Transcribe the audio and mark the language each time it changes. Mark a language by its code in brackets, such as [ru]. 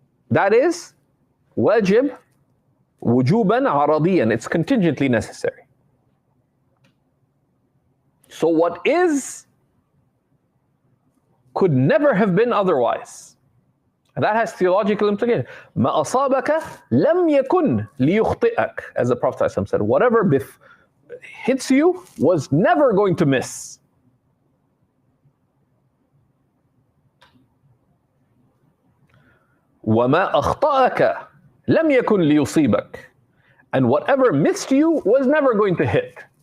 [en] That is wajib wujuban aradiyan. It's contingently necessary. So what is could never have been otherwise. And that has theological implications. [ar] ما أصابك لم يكن ليخطئك, [en] as the Prophet ﷺ said. Whatever hits you was never going to miss. [ar] وما أخطأك لم يكن ليصيبك. [en] And whatever missed you was never going to hit.